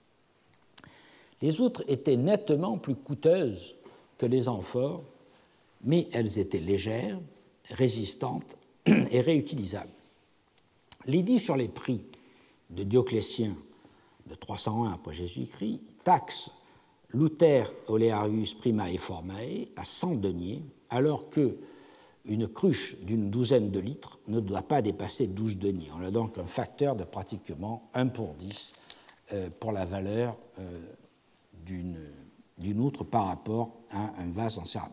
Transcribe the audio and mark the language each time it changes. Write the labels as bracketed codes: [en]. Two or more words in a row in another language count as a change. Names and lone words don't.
[fr] Les outres étaient nettement plus coûteuses que les amphores, mais elles étaient légères, résistantes et réutilisables. L'édit sur les prix de Dioclétien de 301 après Jésus-Christ taxe l' [la] uter olearius primae formae [fr] à 100 deniers, alors qu'une cruche d'une douzaine de litres ne doit pas dépasser 12 deniers. On a donc un facteur de pratiquement 1 pour 10 pour la valeur d'une outre par rapport à un vase en céramique.